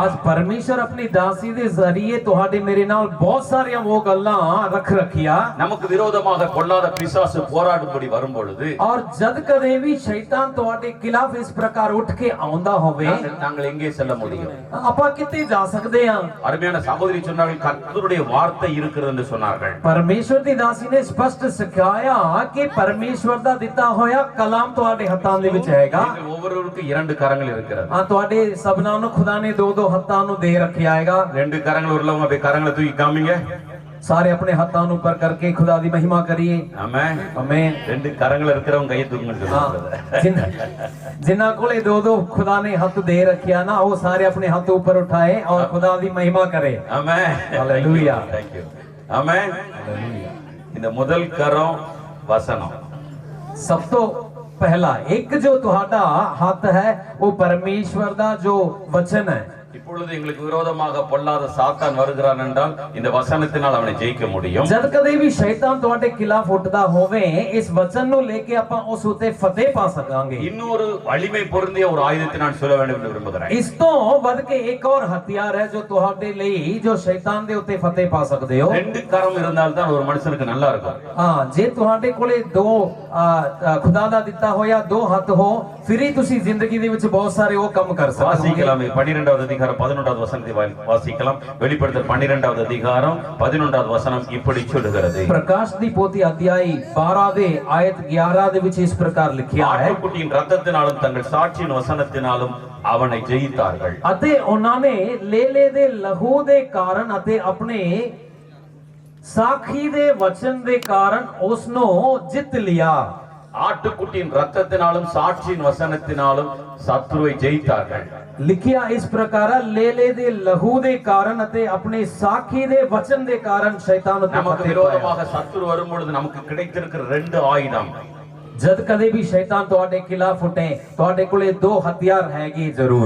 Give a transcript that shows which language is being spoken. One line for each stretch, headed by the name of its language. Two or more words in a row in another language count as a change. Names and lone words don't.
Hindi: आज परमेश्वर अपनी दासी
Punjabi: ਦੇ ਜ਼ਰੀਏ ਤੁਹਾਡੇ ਮੇਰੇ ਨਾਲ ਬਹੁਤ ਸਾਰੀਆਂ ਉਹ ਗੱਲਾਂ ਰੱਖ ਰੱਖਿਆ
Tamil: நமக்கு விரோதமாக பொல்லாத பிசாசு போராடும்படி வரும்பொழுது
Punjabi: ਔਰ ਜਦ ਕਦੇ ਭੀ ਸ਼ੈਤਾਨ ਤੁਹਾਡੇ ਖਿਲਾਫ ਇਸ ਪ੍ਰਕਾਰ ਉੱਠ ਕੇ ਆਉਂਦਾ ਹੋਵੇ
Tamil: நாங்கள் எங்கே செல்ல முடியும்
Punjabi: ਆਪਾਂ ਕਿੱਥੇ ਜਾ ਸਕਦੇ ਹਾਂ
Tamil: அருமையான சகோதரி சொன்னார்கள் கர்த்தருடைய வார்த்தை இருக்கிறது என்று சொன்னார்கள்
Punjabi: ਪਰਮੇਸ਼ਵਰ ਦੀ ਦਾਸੀ ਨੇ ਸਪਸ਼ਟ ਸਿਖਾਇਆ ਕਿ ਪਰਮੇਸ਼ਵਰ ਦਾ ਦਿੱਤਾ ਹੋਇਆ ਕਲਾਮ ਤੁਹਾਡੇ ਹੱਥਾਂ ਦੇ ਵਿੱਚ ਹੈਗਾ
Tamil: நீங்கள் ஒவ்வொருவருக்கும் இரண்டு கரங்கள் இருக்கிறது
Punjabi: ਹਾਂ ਤੁਹਾਡੇ ਸਭਨਾਂ ਨੂੰ ਖੁਦਾ ਨੇ ਦੋ ਦੋ ਹੱਥਾਂ ਨੂੰ ਦੇ ਰੱਖਿਆ ਹੈਗਾ
Tamil: ரெண்டு கரங்கள் உள்ளவங்க அப்படியே கரங்களை தூக்கி காமிங்க
Punjabi: ਸਾਰੇ ਆਪਣੇ ਹੱਥਾਂ ਨੂੰ ਉੱਪਰ ਕਰਕੇ ਖੁਦਾ ਦੀ ਮਹਿਮਾ ਕਰੀਏ
Tamil: ஆமென்
Punjabi: ਆਮੇਨ
Tamil: ரெண்டு கரங்கள் இருக்கிறவங்க கையை தூக்குங்கன்னு சொல்லுங்க
Punjabi: ਜਿਨ੍ਹਾਂ ਕੋਲੇ ਦੋ ਦੋ ਖੁਦਾ ਨੇ ਹੱਥ ਦੇ ਰੱਖਿਆ ਨਾ ਉਹ ਸਾਰੇ ਆਪਣੇ ਹੱਥ ਉੱਪਰ ਉਠਾਏ ਔਰ ਖੁਦਾ ਦੀ ਮਹਿਮਾ ਕਰੇ
Tamil: ஆமென் Hallelujah.
English: Thank you.
Tamil: ஆமென் இந்த முதல் கரம் வசனம்
Punjabi: ਸਭ ਤੋਂ ਪਹਿਲਾ ਇੱਕ ਜੋ ਤੁਹਾਡਾ ਹੱਥ ਹੈ ਉਹ ਪਰਮੇਸ਼ਵਰ ਦਾ ਜੋ ਵਚਨ ਹੈ
Tamil: இப்பொழுது எங்களுக்கு விரோதமாக பொல்லாத சாத்தான் வருகிறான் என்றால் இந்த வசனத்தினால் அவனை ஜெயிக்க முடியும்
Punjabi: ਜਦ ਕਦੇ ਵੀ ਸ਼ੈਤਾਨ ਤੁਹਾਡੇ ਖਿਲਾਫ ਉੱਠਦਾ ਹੋਵੇ ਇਸ ਵਚਨ ਨੂੰ ਲੈ ਕੇ ਆਪਾਂ ਉਸ ਉਤੇ ਫਤਿਹ ਪਾ ਸਕਾਂਗੇ
Tamil: இன்னொரு வலிமை பொருந்திய ஒரு ஆயுதத்தை நான் சொல்ல வேண்டும் என்று விரும்புகிறேன்
Punjabi: ਇਸ ਤੋਂ ਵੱਧ ਕੇ ਇੱਕ ਹੋਰ ਹਥਿਆਰ ਹੈ ਜੋ ਤੁਹਾਡੇ ਲਈ ਜੋ ਸ਼ੈਤਾਨ ਦੇ ਉੱਤੇ ਫਤਿਹ ਪਾ ਸਕਦੇ ਹੋ
Tamil: ரெண்டு கரம் இருந்தால் தான் ஒரு மனுஷனுக்கு நல்லா இருக்கும்
Punjabi: ਹਾਂ ਜੇ ਤੁਹਾਡੇ ਕੋਲੇ ਦੋ ਖੁਦਾ ਦਾ ਦਿੱਤਾ ਹੋਇਆ ਦੋ ਹੱਥ ਹੋ ਫਿਰ ਹੀ ਤੁਸੀਂ ਜ਼ਿੰਦਗੀ ਦੇ ਵਿੱਚ ਬਹੁਤ ਸਾਰੇ ਉਹ ਕੰਮ ਕਰ ਸਕਦੇ ਹੋ
Tamil: வாசிக்கலாம் 12வது அதிகாரம் 11வது வசனத்தை வாசிக்கலாம் வெளிப்படுத்தல் 12வது அதிகாரம் 11வது வசனம் இப்படி சொல்லுகிறது
Punjabi: ਪ੍ਰਕਾਸ਼ ਦੀ ਪੋਥੀ ਅਧਿਆਈ 12 ਦੇ ਆਇਤ 11 ਦੇ ਵਿੱਚ ਇਸ ਪ੍ਰਕਾਰ ਲਿਖਿਆ ਹੈ
Tamil: ஆட்டுக்குட்டியின் ரத்தத்தினாலும் தங்கள் சாட்சியின் வசனத்தினாலும் அவனை ஜெயித்தார்கள்
Punjabi: ਅਤੇ ਉਹਨਾਂ ਨੇ ਲੇਲੇ ਦੇ ਲਹੂ ਦੇ ਕਾਰਨ ਅਤੇ ਆਪਣੇ ਸਾਖੀ ਦੇ ਵਚਨ ਦੇ ਕਾਰਨ ਉਸ ਨੂੰ ਜਿੱਤ ਲਿਆ
Tamil: ஆட்டுக்குட்டியின் ரத்தத்தினாலும் சாட்சியின் வசனத்தினாலும் சத்துருவை ஜெயித்தார்கள்
Punjabi: ਲਿਖਿਆ ਇਸ ਪ੍ਰਕਾਰ ਲੇਲੇ ਦੇ ਲਹੂ ਦੇ ਕਾਰਨ ਅਤੇ ਆਪਣੇ ਸਾਖੀ ਦੇ ਵਚਨ ਦੇ ਕਾਰਨ ਸ਼ੈਤਾਨ ਉੱਤੇ
Tamil: நமக்கு
Punjabi: ਫਤਿਹ ਪਾਇਆ
Tamil: விரோதமாக சத்துரு வரும்பொழுது நமக்கு கிடைத்திருக்கிற ரெண்டு ஆயுதம்
Punjabi: ਜਦ ਕਦੇ ਵੀ ਸ਼ੈਤਾਨ ਤੁਹਾਡੇ ਖਿਲਾਫ ਉੱਠੇ ਤੁਹਾਡੇ ਕੋਲੇ ਦੋ ਹਥਿਆਰ ਹੈਗੇ ਜ਼ਰੂਰ